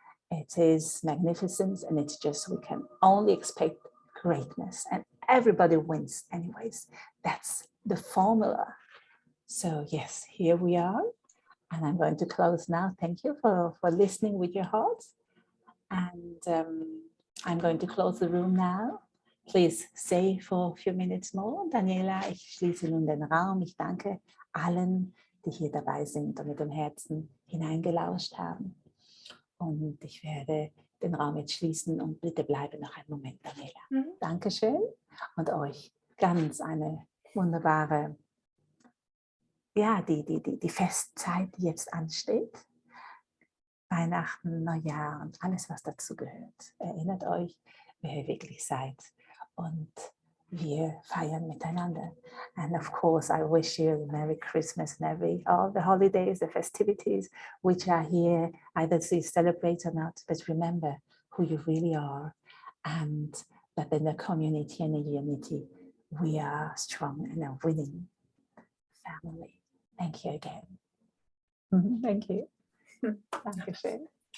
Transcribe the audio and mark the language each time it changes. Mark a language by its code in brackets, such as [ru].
[en] It is magnificent, and it's just, we can only expect greatness, and everybody wins anyways. That's the formula. So yes, here we are, and I'm going to close now. Thank you for listening with your hearts, and I'm going to close the room now. Please stay for a few minutes more. [de] Daniela, ich schließe nun den Raum. Ich danke allen, die hier dabei sind und mit dem Herzen hineingelauscht haben. Und ich werde den Raum jetzt schließen und bitte bleibe noch einen Moment, Daniela. Dankeschön und euch ganz eine wunderbare, ja, die Festzeit, die jetzt ansteht. Weihnachten, Neujahr und alles, was dazu gehört. Erinnert euch, wer ihr wirklich seid. Und wir feiern miteinander. [en] And of course, I wish you a Merry Christmas and all the holidays, the festivities which are here, either to celebrate or not. But remember who you really are, and that in the community and the unity, we are strong and a winning family. Thank you again. Thank you. Dankeschön.